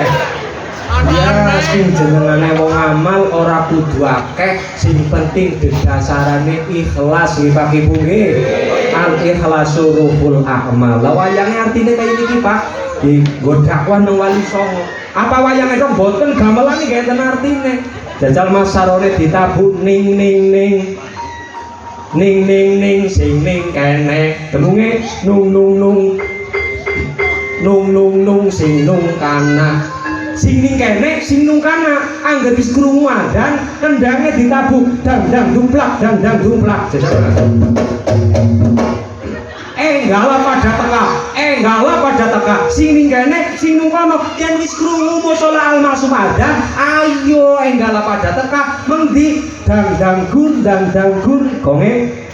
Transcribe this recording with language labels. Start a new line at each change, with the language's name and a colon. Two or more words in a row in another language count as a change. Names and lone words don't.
Javanese: Ya sing jenengane wong amal ora kudu akeh, sing penting dasarane ikhlas nggih Pak Ibu nggih.
Arabic: الإخلاص روح الأعمال.
Javanese: Lah wayange artine kaya iki Pak. Di godakwah nang Wali Songo. Apa wayange dong boten gamelan iki enten artine. Jajal Mas Sarone ditabuh ning ning ning. Ning ning ning sing ning kene. Demunge nung nung nung. Nung nung nung sing nung kana. Sing ning kene sing nung kana. Angger wis krungu adzan kendange ditabuh dang dang dumplak dang dang dumplak. Enggala pada teka sing ning kene sing nung kono yen wis krungu musala almasum adzan ayo enggala pada teka mengdi dang dang gur konge